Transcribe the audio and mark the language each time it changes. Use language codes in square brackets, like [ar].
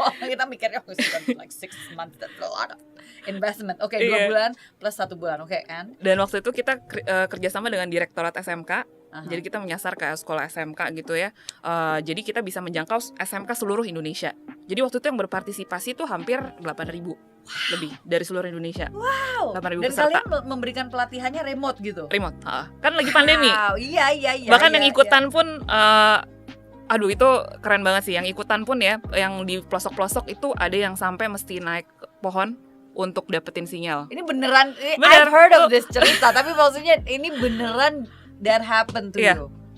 [id] Kita mikirnya [en] like 6 months, that's a lot of investment. [id] 2 bulan plus 1 bulan. And dan waktu itu kita kerjasama dengan Direktorat SMK. Jadi kita menyasar ke sekolah SMK gitu ya. Jadi kita bisa menjangkau SMK seluruh Indonesia. Jadi waktu itu yang berpartisipasi itu hampir 8.000 lebih dari seluruh Indonesia. 8.000 peserta. Dan kalian memberikan pelatihannya remote gitu? Remote, kan lagi pandemi. Iya. Bahkan yang ikutan pun, aduh itu keren banget sih. Yang ikutan pun ya, yang di pelosok-pelosok itu ada yang sampai mesti naik pohon untuk dapetin sinyal. Ini beneran. [en] I've heard of this [id] cerita, tapi maksudnya ini beneran [en] that happened to you.